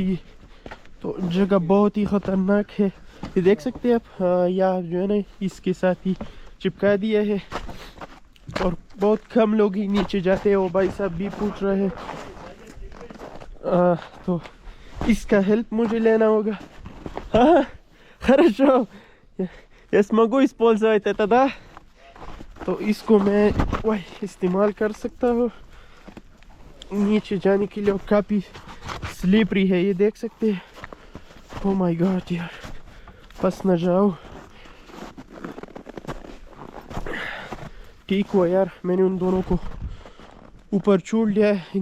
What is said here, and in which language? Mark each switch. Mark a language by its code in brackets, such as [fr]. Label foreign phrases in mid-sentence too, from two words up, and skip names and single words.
[hi] तो जगह बहुत ही ख़तरनाक है, ये देख सकते हैं आप। यहाँ जो है ना इसके साथ ही चिपका दिया है, और बहुत कम लोग ही नीचे जाते हैं। वो भाई साहब भी पूछ रहे हैं, तो इसका हेल्प मुझे लेना होगा। हाँ, [ru] хорошо. Я смогу использовать это, да? [hi] तो इसको मैं वही इस्तेमाल कर सकता हूँ नीचे जाने के लिए। काफ़ी स्लिपरी है, ये देख सकते हैं। [en] oh my god [hi] यार, फंस न जाओ। ठीक हुआ यार मैंने उन दोनों को ऊपर छोड़ लिया है।